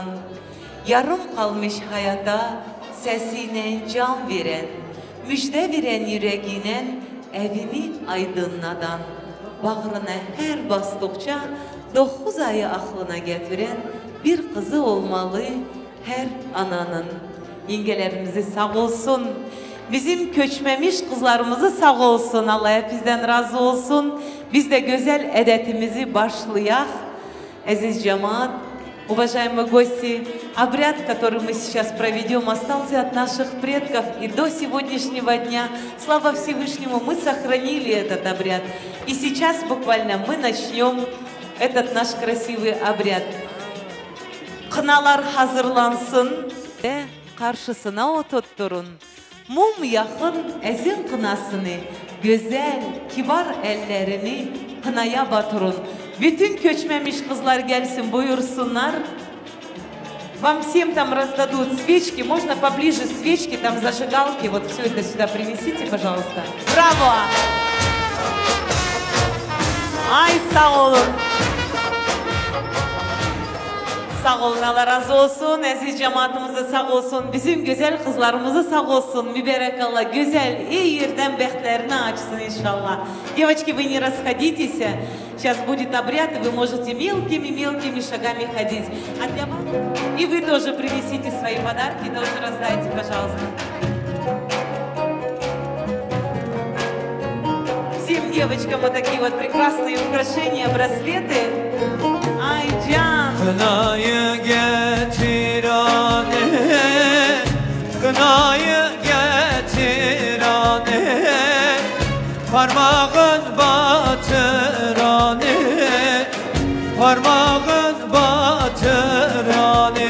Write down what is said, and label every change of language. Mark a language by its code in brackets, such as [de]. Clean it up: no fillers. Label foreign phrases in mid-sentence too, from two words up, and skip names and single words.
[tr] Yarım kalmış hayata sesine can veren, müjde veren yüreğine evini aydınladan, bağrına her bastıkça 9 ayı aklına getiren bir kızı olmalı her ananın. Yengelerimizi sağ olsun, bizim köçmemiş kızlarımızı sağ olsun, Allah hepinizden razı olsun. Biz de güzel edetimizi başlayak. Aziz cemaat, [ru] уважаемые гости, обряд, который мы сейчас проведем, остался от наших предков, и до сегодняшнего дня, слава Всевышнему, мы сохранили этот обряд. И сейчас буквально мы начнем этот наш красивый обряд. [tr] Kınalar hazırlansın ve karşısına oturtturun. Mum yakın ezin kınasını, güzel, kibar ellerini kınaya batırın. Bütün köçmemiş kızlar gelsin, buyursunlar. [ru] Вам всем там раздадут свечки, можно поближе свечки, там зажигалки, вот все это сюда принесите, пожалуйста. Браво! [tr] Ay sağ olun. Sağ olun, Allah razı olsun. Aziz cemaatimize sağ olsun. Bizim güzel kızlarımızı sağ olsun. Mübarek Allah güzel, iyi yerden beklerini açsın inşallah. [ru] Девочки, вы не расходитесь. Сейчас будет обряд, и вы можете мелкими шагами ходить. А для вас... И вы тоже принесите свои подарки, тоже раздайте, пожалуйста. Всем девочкам вот такие вот прекрасные украшения, браслеты. [tr] Ay can. Kınayı getir anne, kınayı getir anne, parmağın batır anne, parmağın batır anne.